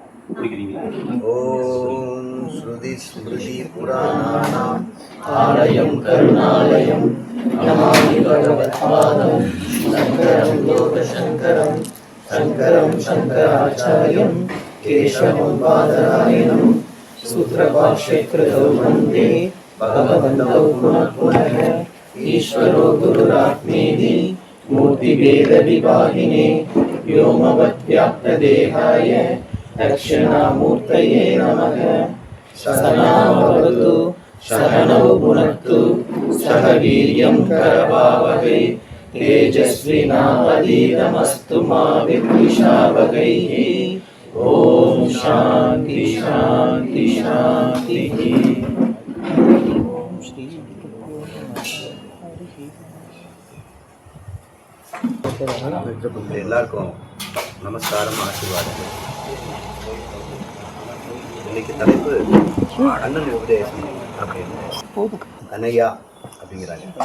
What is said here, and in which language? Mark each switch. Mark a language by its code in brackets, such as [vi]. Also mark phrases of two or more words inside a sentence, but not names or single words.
[sa] ॐ श्रुति स्मृति पुराणानाम् आलयम् करुणालयम् नमामि भगवत्पादम् शङ्करम् लोकशङ्करम् शङ्करम् शङ्कराचार्यम् केशवम् बादरायणम् सूत्रभाष्यकृतौ वन्दे भगवन्तौ पुनः पुनः ईश्वरो गुरुरात्मेति मूर्तिभेद विभागिने व्योमवद्व्याप्तदेहाय दक्षिणामूर्तये नमः। सहनावतु सहनौ भुनक्तु सह वीर्यं करवावहै तेजस्विनावधीतमस्तु मा विद्विषावहैः। ॐ शान्ति शान्ति शान्तिः। [ta] எல்லாருக்கும் நமஸ்காரம், ஆசீர்வாதம். இன்னைக்கு தலைப்பு அண்ணன் உபதேசம் அப்படின்னு கனையா அப்படிங்கிறாங்க.